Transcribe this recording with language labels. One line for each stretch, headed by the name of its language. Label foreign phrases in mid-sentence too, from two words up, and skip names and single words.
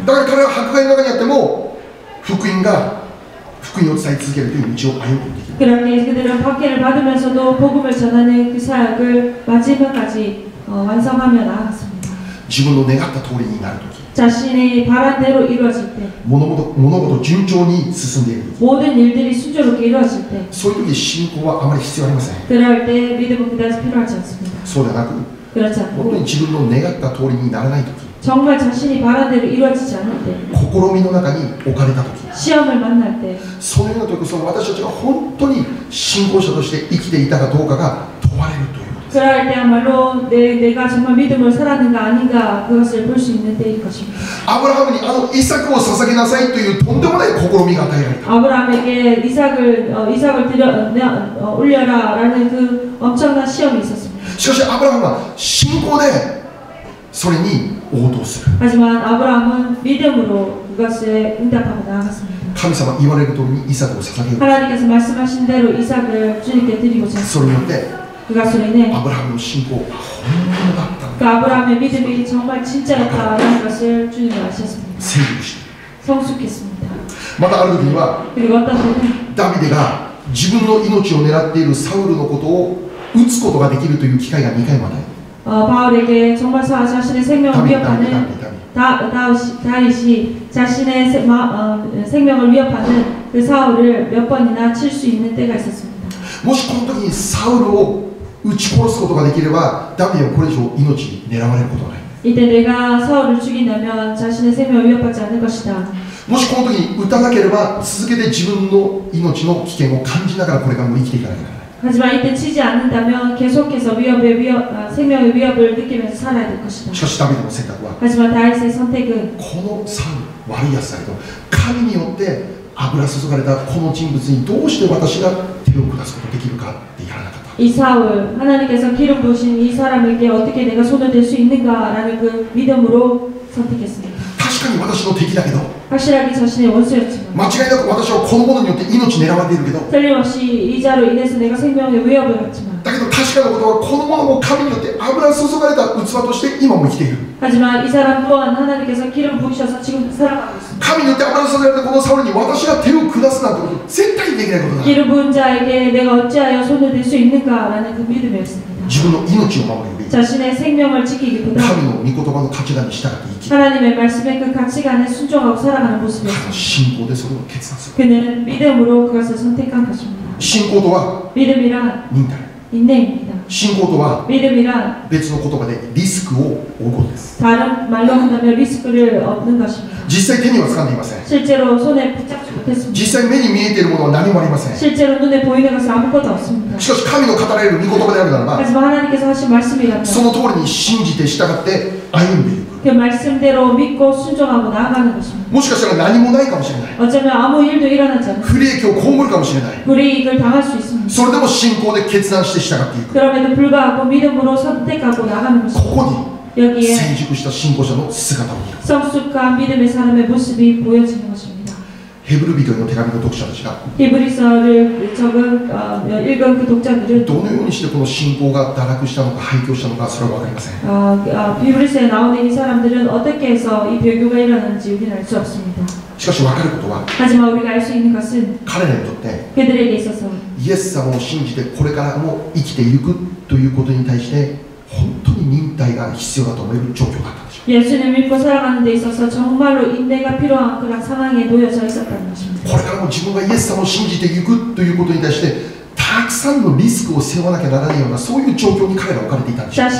Japanese: だから彼は迫害の中にあっても福音を伝え続けるという道を歩むことができる
Korean: 그렇게 그들은 박해를 받으면서도 복음을 전하는 그 사역을 마지막까지 완성하며 나아갔습니다.
Japanese: 自分の願った通りになるとき
Korean: 자신의 바란 대로 이루어질 때
Japanese: 物事順調に進んでいるとき
Korean: 모든 일들이 순조롭게 이루어질 때
Japanese: そういう時信仰はあまり必要ありません
Korean: 그럴 때 믿음은 그다지 필요하지 않습니다.
Japanese: そうではなく
Korean: 그렇지
Japanese: 本当に
Korean: 않고
Japanese: 自分の願った通りにならないとき
Korean: 정말 자신이 바란 대로 이루어지지 않을 때
Japanese: 試みの中に置かれたとき
Korean: 시험을 만날 때
Japanese: そのような時こそ私たちが本当に信仰者として生きていたかどうかが問われるということです
Korean: 그럴 때야말로 내가 정말 믿음으로 살았는가 아닌가 그것을 볼 수 있는 때일 것입니다.
Japanese: アブラハムにイサクを捧げなさいというとんでもない試みが与えられた
Korean: 아브라함에게 이삭을 올려라라는 그 엄청난 시험이 있었습니다.
Japanese: しかしアブラハムは信仰でそれに応答する
Korean: 하지만 아브라함은 믿음으로 그것에 응답하고 나아갔습니다.
Japanese: 神様言われる通りにイサクを捧げよう
Korean: 하나님께서 말씀하신 대로 이삭을 주님께 드리고자
Japanese: それによって
Korean: 그것으로 인해
Japanese: アブラハムの信仰は本物だったん
Korean: 그
Japanese: だ
Korean: 아브라함의 믿음이 정말 진짜였다라는 것을 주님이 아셨습니다.
Japanese: 成熟して
Korean: 성숙했습니다.
Japanese: またある時には
Korean: 그리고 어떤 때는
Japanese: ダビデが自分の命を狙っているサウルのことを撃つことができるという機会が2回もない
Korean: 바울에게 정말 자신의 생명을 위협하는 다윗이 자신의 생명을 위협하는 그 사울을 몇 번이나 칠 수 있는 때가 있었습니다.
Japanese: もしこの時にサウルを撃ち殺すことができればダビデはこれ以上命狙われることはない
Korean: 이때 내가 사울을 죽인다면 자신의 생명을 위협하지 않을 것이다.
Japanese: もしこの時に撃たなければ続けて自分の命の危険を感じながらこれからも生きていかなきゃならない
Korean: 하지만 이때 치지 않는다면 계속해서 생명의 위협을 느끼면서 살아야 될 것이다.
Japanese: しかしダビデの選択は
Korean: 하지만 다윗의 선택은
Japanese: このサウル悪いやつだけど神によって油注がれたこの人物にどうして私が手を下すことができるかってやらなかった
Korean: 이 사울, 하나님께서 기름 부으신 이 사람에게 어떻게 내가 손을 댈 수 있는가라는 그 믿음으로 선택했습니다.
Japanese: 確かに私の敵だけど
Korean: 확실하게 자신의 원수였지만
Japanese: 間違いなく私はこの者によって命狙われているけど
Korean: 틀림없이 이 자로 인해서 내가 생명의 위협을 받지만
Japanese: だけど確かなことはこの者も神によって油注がれた器として今も生きている
Korean: 하지만 이 사람 또한 하나님께서 기름 부으셔서 지금 살아가고 있습니다.
Japanese: 神によって油注がれたこのサウルに私が手を下すなんてこと絶対にできないことだ
Korean: 기름 부은 자에게 내가 어찌하여 손을 댈 수 있는가라는 그 믿음이었습니다.
Japanese: 自分の命を守るより
Korean: 자신의 생명을 지키기보다
Japanese: 神の御言葉の価値観に従って生き
Korean: 하나님의 말씀에 그 가치관에 순종하고 살아가는
Japanese: 彼は
Korean: 모습이었습니다.
Japanese: 信仰でそれを決断する
Korean: 그는 믿음으로 그것을 선택한 것입니다.
Japanese: 信仰とは
Korean: 믿음이란
Japanese: 忍耐
Korean: 인내입니다.
Japanese: 信仰とは
Korean: 믿음이란
Japanese: 別の言葉でリスクを負うことです。
Korean: 다른 말로 한다면 리스크를 얻는 것입니다.
Japanese: 実際手には掴んでいません。
Korean: 실제로 손에 붙잡지 못했습니다.
Japanese: 実際目に見えているものは何もありません。
Korean: 실제로 눈에 보이는 것은 아무것도 없습니다.
Japanese: しかし神の語られる御言葉であるならば、
Korean: 하지만 하나님께서 하신 말씀이라면
Japanese: その通りに信じて従って歩んでいく。
Korean: 그 말씀대로 믿고 순종하고 나아가는 것입니다.
Japanese: もしかしたら何もないかもしれない。
Korean: 어쩌면 아무 일도 일어나지 않는
Japanese: 不利益を被るかもしれない。
Korean: 불이익을 당할 수 있습니다.
Japanese: それでも信仰で決断して従っていく。
Korean: 그럼에도 불구하고 믿음으로 선택하고 나가는
Japanese: こ
Korean: 것입니다.
Japanese: こに
Korean: 여기에
Japanese: 成熟した信仰者の姿を見る。
Korean: 성숙한 믿음의 사람의 모습이 보여지는 것입니다.
Japanese: ヘブル人への手紙の読者たちが
Korean: 히브리서를 읽은 그 독자들은
Japanese: どのようにしてこの信仰が堕落したのか廃墟したのかそれは分かりません。
Korean: 히브리서에 나오는 이 사람들은 어떻게 해서 이 배교가 일어나는지 우리는 알 수 없습니다.
Japanese: しかし分かることは
Korean: 하지만 우리가 알 수 있는 것은
Japanese: 彼らにとって
Korean: 그들에게 있어서
Japanese: イエス様を信じてこれからも生きていくということに対して本当に忍耐が必要だと思える状況だったでしょう。
Korean: 예수를 믿고 살아가는 데 있어서 정말로 인내가 필요한 그런 상황에 놓여져 있었다는 것입니다.
Japanese: これからも自分がイエス様を信じていくということに対してたくさんのリスクを背負わなきゃならないようなそういう状況に彼らは置かれていたんでしょう。